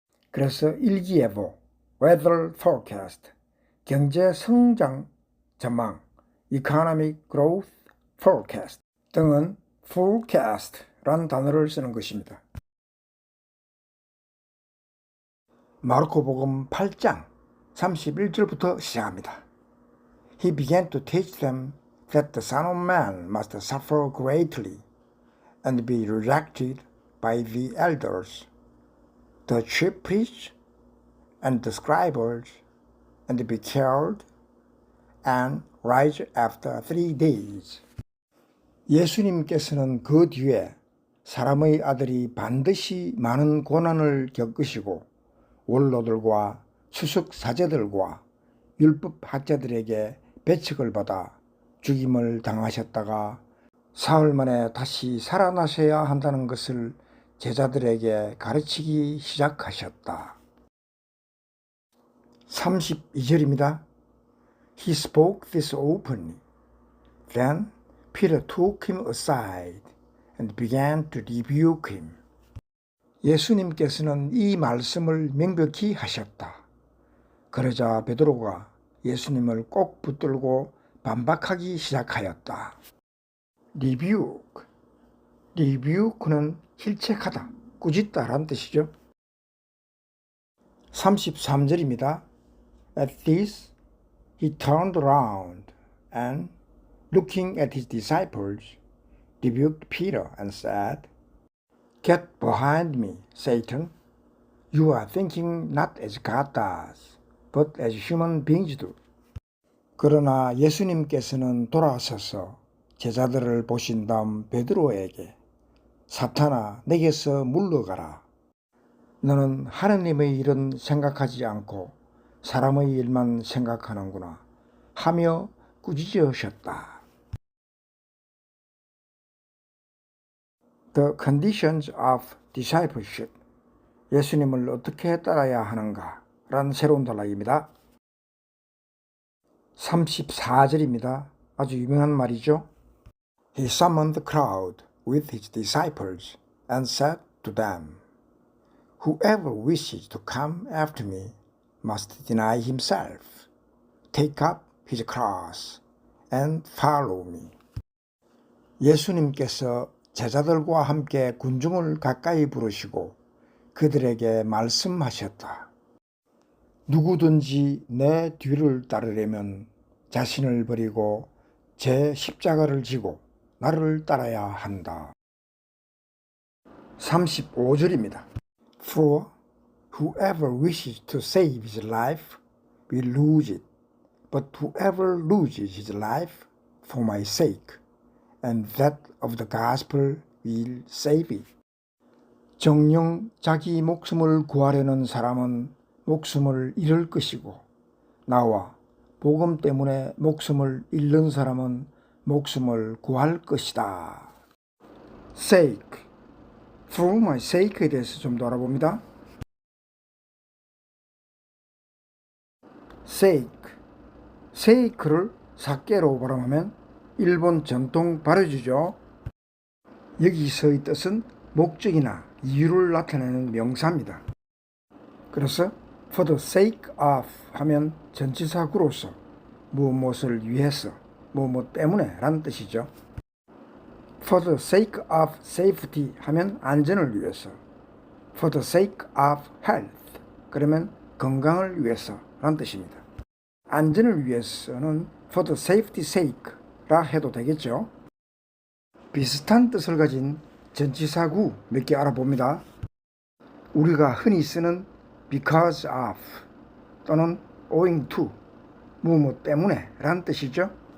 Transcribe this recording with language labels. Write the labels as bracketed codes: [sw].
[ko] 그래서 일기예보, [en] weather forecast, [ko] 경제 성장 전망, [en] economic growth forecast [ko] 등은 forecast라는 단어를 쓰는 것입니다. 마르코복음 8장 31절부터 시작합니다. [en] He began to teach them that the Son of Man must suffer greatly and be rejected by the elders, the chief priests, and the scribes, and be killed, and rise after 3 days. [ko] 예수님께서는 그 뒤에 사람의 아들이 반드시 많은 고난을 겪으시고 원로들과 수석 사제들과 율법 학자들에게 배척을 받아 죽임을 당하셨다가 사흘 만에 다시 살아나셔야 한다는 것을 제자들에게 가르치기 시작하셨다. 32절입니다. [en] He spoke this openly. Then Peter took him aside and began to rebuke him. [ko] 예수님께서는 이 말씀을 명백히 하셨다. 그러자 베드로가 예수님을 꼭 붙들고 반박하기 시작하였다. rebuke, rebuke는 힐책하다, 꾸짖다라는 뜻이죠. 33절입니다. [en] At this, he turned around and, looking at his disciples, rebuked Peter and said, Get behind me, Satan. You are thinking not as God does, but as human beings do. [ko] 그러나 예수님께서는 돌아서서 제자들을 보신 다음 베드로에게 사탄아 내게서 물러가라. 너는 하느님의 일은 생각하지 않고 사람의 일만 생각하는구나 하며 꾸짖으셨다. [en] The conditions of discipleship. [ko] 예수님을 어떻게 따라야 하는가 라는 새로운 단락입니다. 34절입니다. 아주 유명한 말이죠. [en] He summoned the crowd with his disciples and said to them, Whoever wishes to come after me must deny himself, take up his cross, and follow me. [ko] 예수님께서 제자들과 함께 군중을 가까이 부르시고 그들에게 말씀하셨다. 누구든지 내 뒤를 따르려면 자신을 버리고 제 십자가를 지고 나를 따라야 한다. 35절입니다. [en] For whoever wishes to save his life will lose it, but whoever loses his life for my sake and that of the gospel will save it. [ko] 정녕 자기 목숨을 구하려는 사람은 목숨을 잃을 것이고 나와 복음 때문에 목숨을 잃는 사람은 목숨을 구할 것이다. sake, [en] for my sake [ko] 에 대해서 좀 더 알아봅니다. sake를 사케로 발음하면 일본 전통 발효주죠. 여기서의 뜻은 목적이나 이유를 나타내는 명사입니다. 그래서 [en] for the sake of [ko] 하면 전치사구로서 무엇을 위해서 무엇 때문에 라는 뜻이죠. [en] for the sake of safety [ko] 하면 안전을 위해서, [en] for the sake of health [ko] 그러면 건강을 위해서 라는 뜻입니다. 안전을 위해서는 [en] for the safety sake [ko] 라 해도 되겠죠. 비슷한 뜻을 가진 전치사구 몇 개 알아봅니다. 우리가 흔히 쓰는 [en] because of [ko] 또는 [en] owing to [ko] 무엇 때문에 라는 뜻이죠.